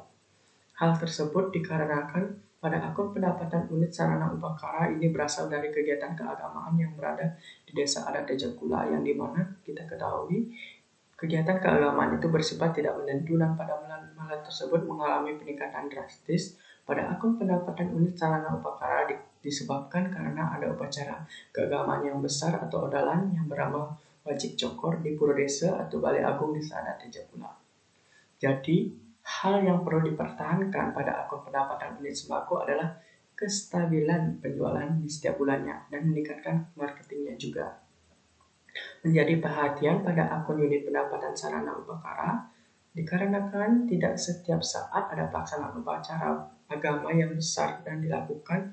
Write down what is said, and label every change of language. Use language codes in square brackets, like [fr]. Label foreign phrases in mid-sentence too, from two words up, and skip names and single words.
[id] Hal tersebut dikarenakan pada akun pendapatan unit sarana upakara ini berasal dari kegiatan keagamaan yang berada di desa adat Tejakula, yang dimana kita ketahui kegiatan keagamaan itu bersifat tidak menentu, dan pada bulan Maret tersebut mengalami peningkatan drastis pada akun pendapatan unit sarana upakara disebabkan karena ada upacara keagamaan yang besar atau odalan yang bernama Wajik Cokor di Pura Desa atau Balai Agung Desa Adat Tejakula. Jadi, hal yang perlu dipertahankan pada akun pendapatan unit sembako adalah kestabilan penjualan di setiap bulannya dan meningkatkan marketingnya juga. Menjadi perhatian pada akun unit pendapatan sarana upakara dikarenakan tidak setiap saat ada pelaksanaan upacara agama yang besar dan dilakukan.